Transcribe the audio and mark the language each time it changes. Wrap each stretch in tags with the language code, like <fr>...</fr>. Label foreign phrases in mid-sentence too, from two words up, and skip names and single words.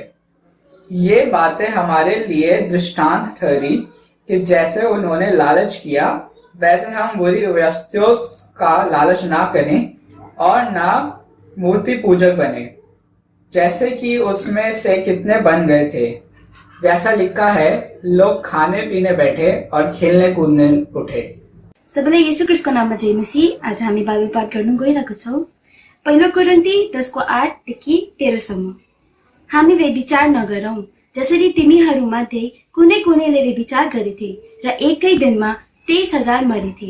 <hi>ये बातें हमारे लिए दृष्टांत ठहरी कि जैसे उन्होंने लालच किया, वैसे हम बुरी वस्तुओं का लालच ना करें और ना मूर्ति पूजक बने, जैसे कि उसमें से कितने बन गए थे। जैसा लिखा है, लोग खाने पीने बैठे और खेलने कूदने उठे।</hi> <ne>सबैलाई येशू ख्रीष्टको नाममा जय मसीह। आज हामी बाइबल पाठ गर्न गइरहेको छौँ। पहिलो कोरिन्थी 10:8-13सम्म। हामी व्यभिचार नगरौँ, जसरी तिमीहरूमध्ये कुनै कुनैले व्यभिचार गरेथे र एकै दिनमा 23,000 मरेथे।</ne>